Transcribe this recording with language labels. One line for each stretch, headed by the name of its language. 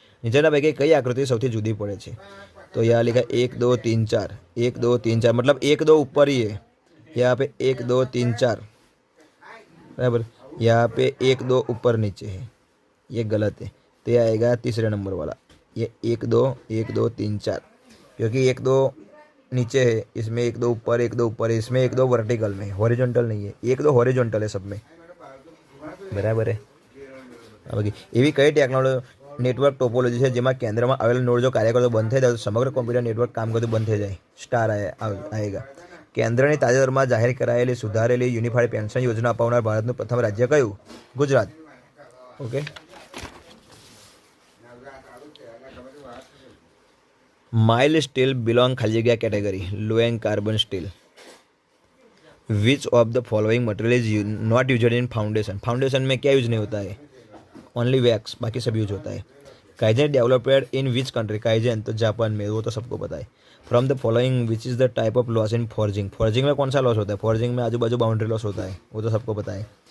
Gujarati: નીચેના પૈકી કઈ આકૃતિ સૌથી જુદી પડે છે
Hindi: તો यहाँ लिखा 1 2 3 4 1 2 3 4 मतलब 1 2 ऊपर ही है. यहाँ पे 1 2 3 4 बराबर. यहाँ पे 1 2 ऊपर नीचे है ये गलत है तो ये आएगा तीसरे नंबर वाला ये 1 2 1 2 3 4 क्योंकि 1 2 नीचे है इसमें 1 2 ऊपर 1 2 ऊपर है इसमें 1 2 वर्टिकल में हॉरिजॉन्टल नहीं है 1 2 हॉरिजॉन्टल है सब में बराबर है.
Gujarati: बाकी એવી કઈ ટેકનોલોજી નેટવર્ક ટોપોલોજી છે જેમાં કેન્દ્રમાં આવેલ નોડ જો કાર્ય કરતો બંધ થઈ જાય તો સમગ્ર કોમ્પ્યુટર નેટવર્ક કામ કરતું બંધ થઈ જાય. સ્ટાર આएगा. કેન્દ્રની તાજેતરમાં જાહેર કરાયેલી સુધારેલી યુનિફાઈડ પેન્શન યોજના અપાવનાર ભારતનું પ્રથમ રાજ્ય કયું? Gujarat. Okay.
English: mild steel belong
Gujarati: ખાલી જગ્યા
English: Category low and carbon steel. Which of the following material is not used in foundation
Hindi: foundation में क्या यूज नहीं होता है ओनली वैक्स बाकी सब यूज होता है.
English: kaizen developed in which country
Hindi: kaizen तो जापान में वो तो सबको पता है.
English: from the following which is the type of loss in forging
Hindi: forging में कौन सा लॉस होता है फॉर्जिंग में आजू बाजू बाउंड्री लॉस होता है वो तो सबको पता है.